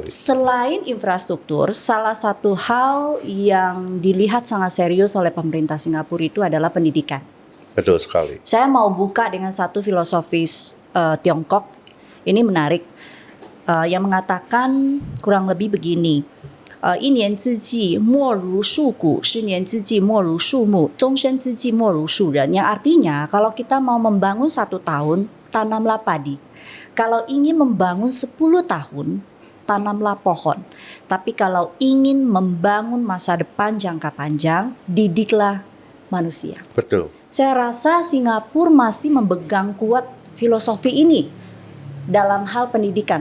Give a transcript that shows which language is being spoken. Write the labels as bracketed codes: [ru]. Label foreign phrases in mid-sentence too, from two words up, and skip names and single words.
[id] Selain infrastruktur, salah satu hal yang dilihat sangat serius oleh pemerintah Singapura itu adalah pendidikan. Betul sekali. Saya mau buka dengan satu filosofis Tiongkok, ini menarik, yang mengatakan kurang lebih begini. [zh] 一年之计莫如树木, 10年之计莫如树木, 终身之计莫如树人. [id] Yang artinya kalau kita mau membangun 1 tahun, tanamlah padi. Kalau ingin membangun 10 tahun, tanamlah pohon. Tapi kalau ingin membangun masa depan jangka panjang, didiklah manusia. Betul. Saya rasa Singapura masih memegang kuat filosofi ini dalam hal pendidikan.